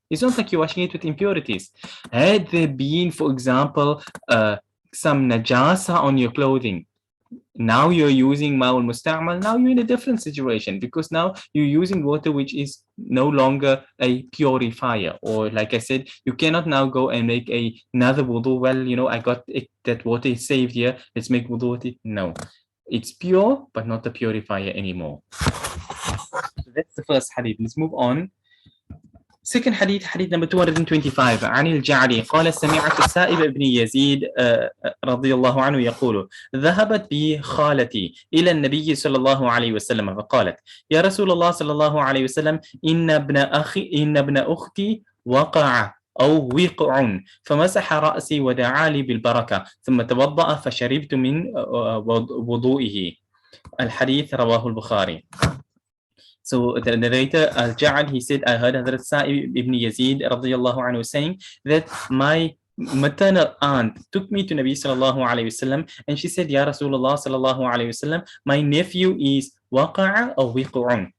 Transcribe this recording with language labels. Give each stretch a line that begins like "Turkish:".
English: It's not like you're washing it with impurities. Had there been, for example, some najasa on your clothing, now you're using ma'ul musta'mal, now you're in a different situation, because now you're using water which is no longer a purifier. Or like I said, you cannot now go and make another wudu. Well, I got it, that water is saved here, let's make wudu with it. No, it's pure but not a purifier anymore. So that's the first hadith. Let's move on. Second hadith, hadith number 225.
Arabic: عن الجعدي قال سمعت السائب بن يزيد رضي الله عنه يقول ذهبت بي خالتي إلى النبي صلى الله عليه وسلم فقالت يا رسول الله صلى الله عليه وسلم إن ابن أختي وقع أو وقع فمسح رأسي ودعا لي بالبركة ثم توضأ فشربت من وضوئه. الحديث رواه البخاري.
English: So the narrator Al-Ja'ad, he said, I heard Hazrat Sa'ib ibn Yazid radiyallahu anhu saying that my maternal aunt took me to Nabi sallallahu alayhi wasallam, and she said, Ya Rasulullah sallallahu alayhi wasallam, my nephew is waqa'a or wiq'un.